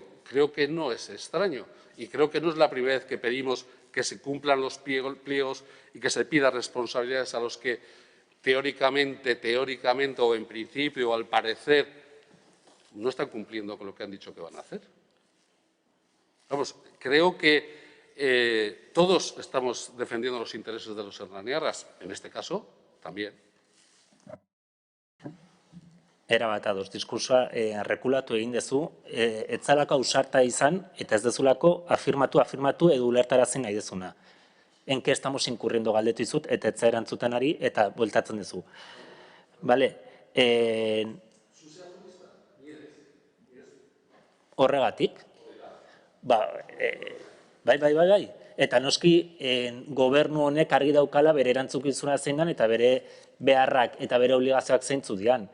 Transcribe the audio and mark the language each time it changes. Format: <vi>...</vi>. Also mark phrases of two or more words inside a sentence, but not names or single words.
<es>Creo que no es extraño y creo que no es la primera vez que pedimos que se cumplan los pliegos y que se pida responsabilidades a los que teóricamente o en principio o al parecer no están cumpliendo con lo que han dicho que van a hacer. Vamos, creo que todos estamos defendiendo los intereses de los hernaniarras, en este caso también.</es> <eu>Erabat ados, diskursoa rekulatu egin dezu, ez zalako ausarta izan, eta ez dezulako afirmatu edo ulertarazi nahi dezuna.</eu> <es>En que estamos incurriendo</es> <eu>galdetu izut, eta ez erantzuten ari, eta bueltatzen dezu. Bale, horregatik, bai. Eta noski gobernu honek argi daukala bere erantzukizuna zein dan, eta bere beharrak eta bere obligazioak zeintzu dian.</eu>